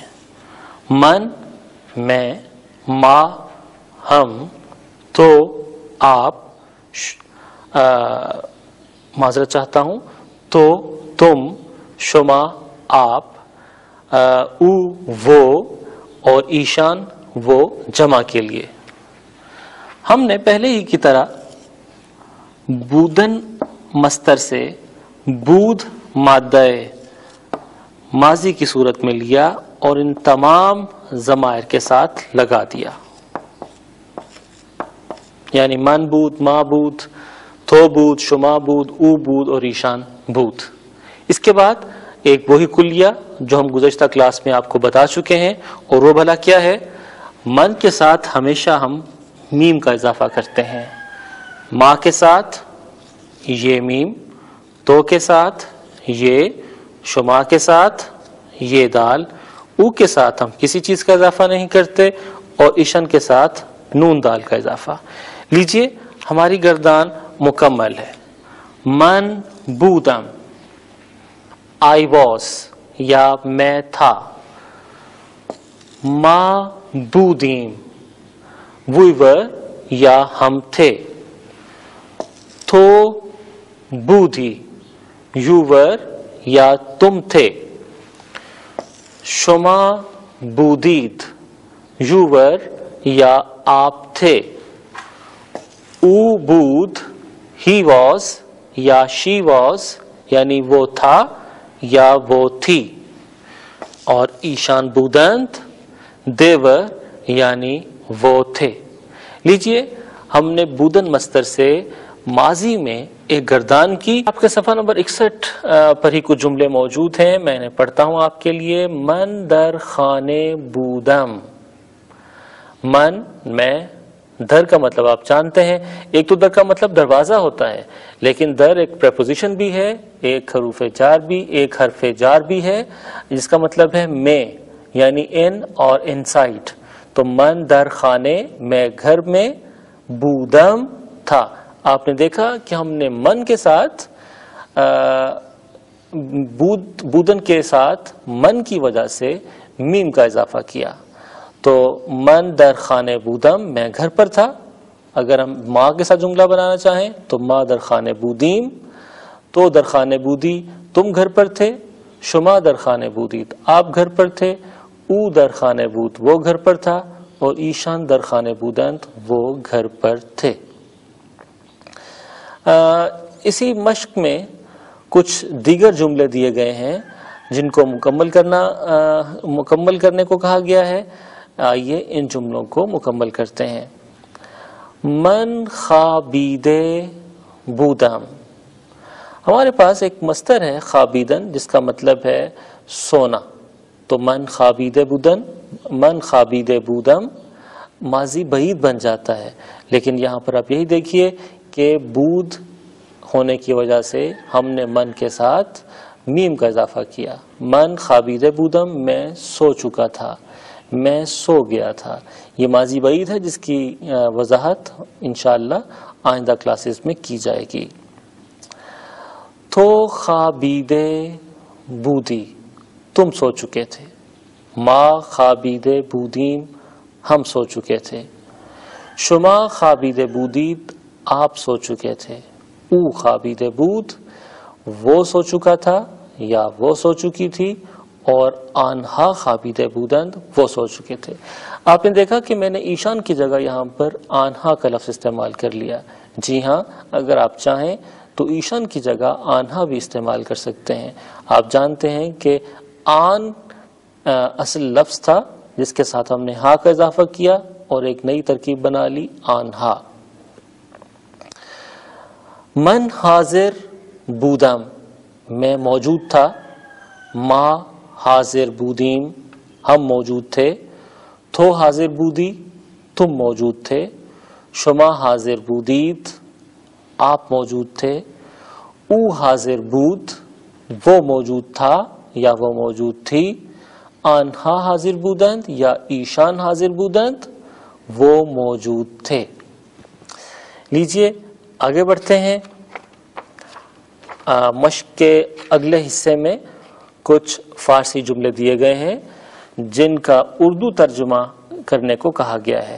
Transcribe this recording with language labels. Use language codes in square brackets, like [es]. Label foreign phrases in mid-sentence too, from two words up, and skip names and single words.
[ur] من میں، ما ہم، تو آپ، معذرت چاہتا ہوں، تو تم، شما آپ، او وہ اور ایشان وہ جمع کے لیے۔ ہم نے پہلے ہی کی طرح بودن مصدر سے بود مادہ ماضی کی صورت میں لیا اور ان تمام ضمائر کے ساتھ لگا دیا، [fa] یعنی من بود، ما بود، تو بود، شما بود، او بود اور ایشان بود۔ [ur] اس کے بعد ایک وہی کلیہ جو ہم گزشتہ کلاس میں آپ کو بتا چکے ہیں، اور وہ بھلا کیا ہے؟ من کے ساتھ ہمیشہ ہم میم کا اضافہ کرتے ہیں، ما کے ساتھ یہ میم، تو کے ساتھ یہ، شما کے ساتھ یہ دال، او کے ساتھ ہم کسی چیز کا اضافہ نہیں کرتے، اور ایشن کے ساتھ نون دال کا اضافہ۔ لیجئے ہماری گردان مکمل ہے۔ [fa] من بودم، [en] I was [ur] یا میں تھا، [fa] ما بودیم، [en] we were [ur] یا ہم تھے، [fa] تو بودی، [en] you were [ur] یا تم تھے، [fa] شما بودید، [en] you were [ur] یا آپ تھے، [fa] او بود، [en] he was [ur] یا [en] she was, [ur] یعنی وہ تھا یا وہ تھی، اور [fa] ایشان بودند، [en] they were [ur] یعنی وہ تھے۔ لیجئے ہم نے بودن مصدر سے ماضی میں ایک گردان کی. آپ کے صفحہ نمبر 61 پر ہی کچھ جملے موجود ہیں, میں انہیں پڑھتا ہوں آپ کے لیے. [fa] من در خانے بودم. من, [ur] میں. در کا مطلب آپ جانتے ہیں, ایک تو در کا مطلب دروازہ ہوتا ہے, لیکن در ایک پریپوزیشن بھی ہے, ایک حروف جار بھی, ایک حرف جار بھی ہے, جس کا مطلب ہے میں, یعنی ان اور انسائڈ. تو [fa] من در خانے, [ur] میں گھر میں, بودم تھا. آپ نے دیکھا کہ ہم نے من کے ساتھ بودن کے ساتھ من کی وجہ سے میم کا اضافہ کیا. [fa] تو من در خانے بودم, [ur] میں گھر پر تھا. اگر ہم ماں کے ساتھ جملہ بنانا چاہیں تو [fa] ماں در خانے بودیم, تو در خانے بودی, [ur] تم گھر پر تھے. [fa] شما در خانے بودید, [ur] آپ گھر پر تھے. [fa] او در خانے بود, [ur] وہ گھر پر تھا. [fa] اور ایشان در خانے بودند, [ur] وہ گھر پر تھے. اسی مشق میں کچھ دیگر جملے دیے گئے ہیں جن کو مکمل کرنے کو کہا گیا ہے. آئیے ان جملوں کو مکمل کرتے ہیں. [fa] من خوابیدے بودم. [ur] ہمارے پاس ایک مصدر ہے خوابیدن, جس کا مطلب ہے سونا. تو [fa] من خوابیدے بودن, من خوابیدے بودم [ur] ماضی بعید بن جاتا ہے, لیکن یہاں پر آپ یہی دیکھیے کہ بود ہونے کی وجہ سے ہم نے من کے ساتھ میم کا اضافہ کیا. [fa] من خوابیدے بودم, [ur] میں سو چکا تھا, میں سو گیا تھا. یہ ماضی بعید ہے جس کی وضاحت انشاءاللہ آئندہ کلاسز میں کی جائے گی. [fa] تو خوابیدے بودی, [ur] تم سو چکے تھے. [fa] ما خوابیدے بودیم, [ur] ہم سو چکے تھے. [fa] شما خوابیدے بودید, [ur] آپ سو چکے تھے. [fa] او خوابیدے بود, [ur] وہ سو چکا تھا یا وہ سو چکی تھی. [fa] اور آنہا خوابیدے بودند, [ur] وہ سو چکے تھے. آپ نے دیکھا کہ میں نے ایشان کی جگہ یہاں پر آنہا کا لفظ استعمال کر لیا. جی ہاں, اگر آپ چاہیں تو ایشان کی جگہ آنہا بھی استعمال کر سکتے ہیں. آپ جانتے ہیں کہ آن اصل لفظ تھا جس کے ساتھ ہم نے ہا کا اضافہ کیا اور ایک نئی ترکیب بنا لی, آنہا. [fa] من حاضر بودم, [ur] میں موجود تھا. [fa] ما حاضر بودیم, [ur] ہم موجود تھے. [fa] تو حاضر بودی, [ur] تم موجود تھے. [fa] شما حاضر بودید, [ur] آپ موجود تھے. [fa] او حاضر بود, [ur] وہ موجود تھا یا وہ موجود تھی. [fa] آنہا حاضر بودند یا ایشان حاضر بودند, [ur] وہ موجود تھے. لیجئے آگے بڑھتے ہیں. مشق کے اگلے حصے میں کچھ فارسی جملے دیے گئے ہیں جن کا اردو ترجمہ کرنے کو کہا گیا ہے.